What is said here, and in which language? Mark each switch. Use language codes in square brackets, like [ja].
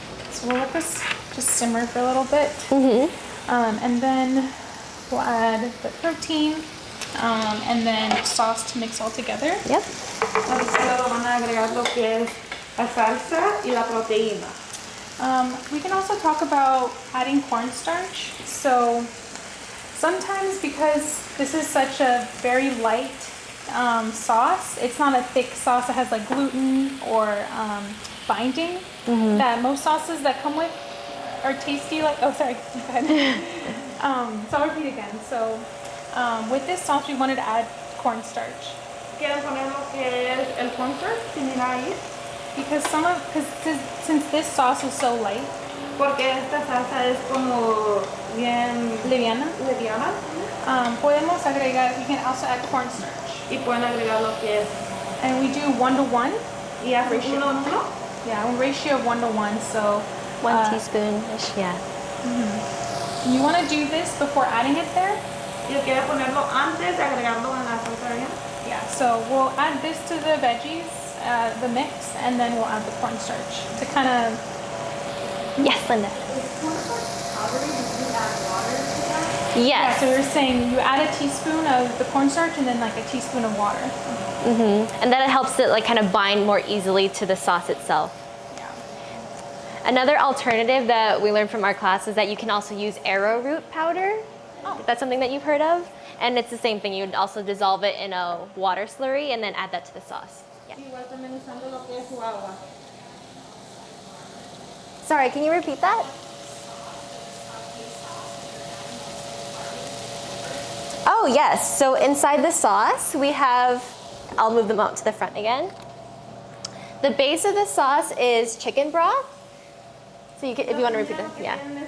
[en] So we'll let this just simmer for a little bit. And then we'll add the protein and then sauce to mix all together. Yep. [es] Ahorita luego van a agregar lo que es la salsa y la proteína. [en] We can also talk about adding cornstarch. So sometimes because this is such a very light sauce, it's not a thick sauce that has like gluten or binding that most sauces that come with are tasty like, oh sorry, go ahead. So I'll repeat again. So with this sauce we wanted to add cornstarch. [es] ¿Quieren poner lo que es el cornstarch? ¿Sin ir ahí? [en] Because since this sauce is so light, [es] Porque esta salsa es como bien liviana, liviana. podemos agregar, [en] we can also add cornstarch. [es] Y pueden agregar lo que es. [en] And we do 1 to 1. [es] Y hacen uno en uno. [en] Yeah, a ratio of 1 to 1. So 1 teaspoon-ish, yeah. you want to do this before adding it there. [es] Y quiere ponerlo antes de agregarlo en la salsa bien. [en] Yeah, so we'll add this to the veggies, the mix, and then we'll add the cornstarch to kind of. Yes, Linda. Yeah, Yes. so we were saying you add a teaspoon of the cornstarch and then like a teaspoon of water. And then it helps it like kind of bind more easily to the sauce itself. Yeah. Another alternative that we learned from our class is that you can also use arrowroot powder. If that's something that you've heard of. And it's the same thing. You would also dissolve it in a water slurry and then add that to the sauce. Yeah. [es] Igual también usando lo que es su agua. [en] Sorry, can you repeat that? Oh, yes. So inside the sauce, we have, I'll move them out to the front again. The base of the sauce is chicken broth. So you can, if you want to repeat that, yeah.